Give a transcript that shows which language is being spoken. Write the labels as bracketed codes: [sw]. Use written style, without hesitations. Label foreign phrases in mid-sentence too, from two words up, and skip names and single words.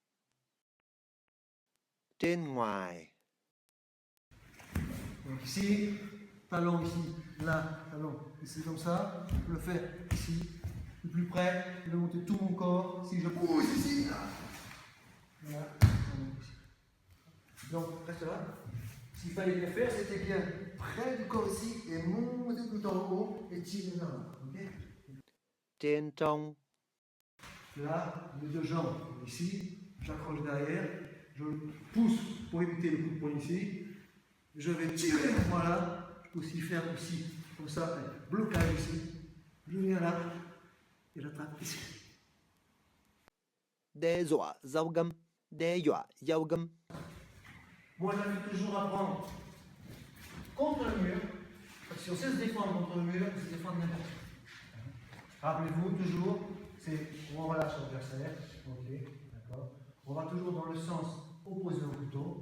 [vi] Trên ngoài. [fr] Donc ici, talon ici, là, talon ici comme ça. Je peux le faire ici, le plus près. Je vais monter tout mon corps. Si je pousse ici, là. Voilà. Donc, reste là. Ce qu'il fallait bien faire, c'était bien près du corps ici et monter tout en haut et tirer vers là. Okay. [vi] Trên trong. [fr] Là, les deux jambes ici, j'accroche derrière, je pousse pour éviter le coup de poing ici. Je vais tirer, voilà. Je peux aussi faire aussi, comme ça, un blocage ici. Je viens là et j'attrape ici. [vi] Đe dọa dao găm. Đe dọa dao găm. [fr] Moi, j'invite toujours à prendre contre le mur. Parce que si on sait se défendre contre le mur, on se défendre n'importe où. Rappelez-vous toujours, c'est on relâche l'adversaire. Ok, d'accord. On va toujours dans le sens opposé au couteau.